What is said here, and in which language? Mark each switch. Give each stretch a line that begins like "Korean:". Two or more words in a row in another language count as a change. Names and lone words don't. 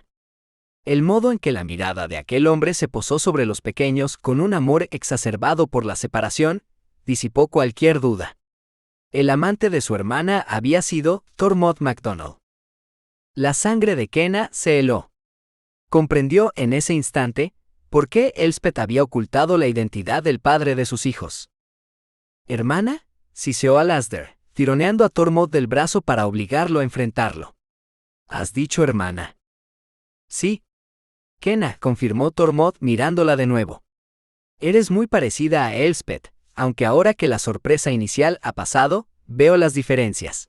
Spanish: El modo en que la mirada de aquel hombre se posó sobre los pequeños con un amor exacerbado por la separación, disipó cualquier duda. El amante de su hermana había sido Tormod MacDonald. La sangre de Kenna se heló. Comprendió en ese instante por qué Elspeth había ocultado la identidad del padre de sus hijos. «¿Hermana?», siseó Alasdair, tironeando a Tormod del brazo para obligarlo a enfrentarlo. «¿Has dicho hermana?» «Sí». «Kenna», confirmó Tormod mirándola de nuevo. «Eres muy parecida a Elspeth, aunque ahora que la sorpresa inicial ha pasado, veo las diferencias».